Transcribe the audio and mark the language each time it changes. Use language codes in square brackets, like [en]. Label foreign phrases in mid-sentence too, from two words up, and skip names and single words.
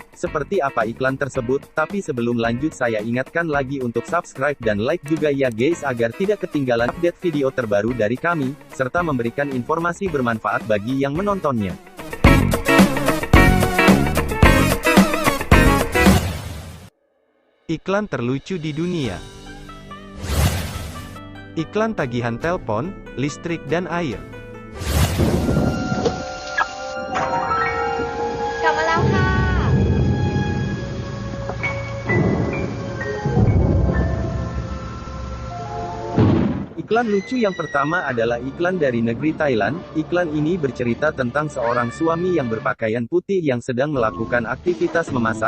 [id] Seperti apa iklan tersebut? Tapi sebelum lanjut saya ingatkan lagi untuk subscribe dan like juga ya guys agar tidak ketinggalan update video terbaru dari kami, serta memberikan informasi bermanfaat bagi yang menontonnya. Iklan terlucu di dunia. Iklan tagihan telepon, listrik dan air. [th] กลับมาแล้วค่ะ [id] Iklan lucu yang pertama adalah iklan dari negeri Thailand. Iklan ini bercerita tentang seorang suami yang berpakaian putih yang sedang melakukan aktivitas memasak.